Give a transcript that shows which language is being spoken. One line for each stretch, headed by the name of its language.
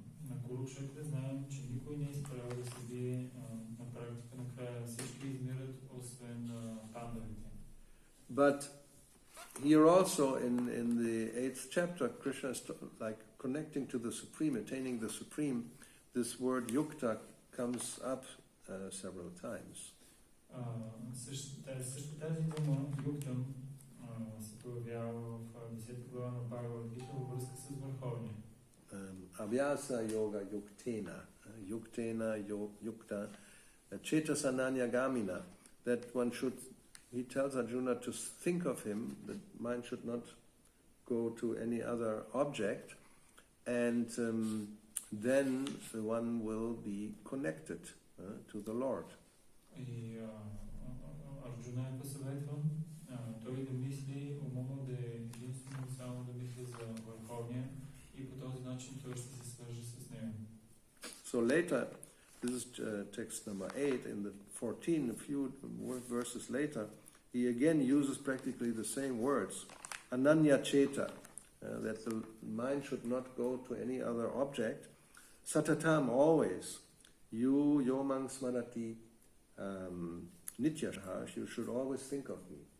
Bulgarian: На Курукшетра знаем, че никой не е спрял да се бие, на практика накрая всички измират, освен пандавите.
English: But here also in the 8th chapter, Krishna is like connecting to the Supreme, attaining the Supreme. This word yukta comes up several times.
Bulgarian: Също тази дума, юктам, се появява в 10 глава на Бхагавад Гита във връзка с Върховния.
Sanskrit: Avyasa yoga yuktena. Yuktena yukta Chetasananya Gamina,
English: that one should, he tells Arjuna to think of him, that mind should not go to any other object, and then one will be connected to the Lord.
Bulgarian: И Арджуна е посъветван той да мисли умомо да е единствено само да мисли за Върховния и по този начин той ще се свърже с него.
English: So later, this is text number 8, in the 14, a few verses later, he again uses practically the same words, Ananya Cheta, that the mind should not go to any other object. Satatam, always, you
Sanskrit: yomang smarati nityasha,
English: you should always think of me.